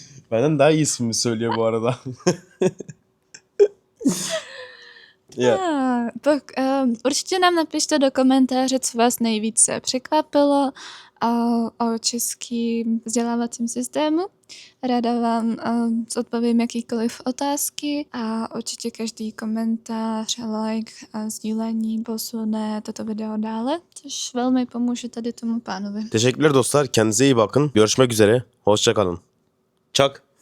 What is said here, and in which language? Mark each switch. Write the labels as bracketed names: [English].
[Turkish] Benden daha iyi ismini söylüyor bu arada. [English] Yeah. [Czech] Určitě nám napište do komentáře, co vás nejvíce překvapilo o českým vzdělávacím systému. Ráda vám odpovím jakýkoliv otázky a určitě každý komentář, like a sdílení posune toto video dále, což velmi pomůže tady tomu pánovi. [Turkish] Teşekkürler dostlar. Kendinize iyi bakın. Görüşmek üzere. Hoşça kalın. Çak.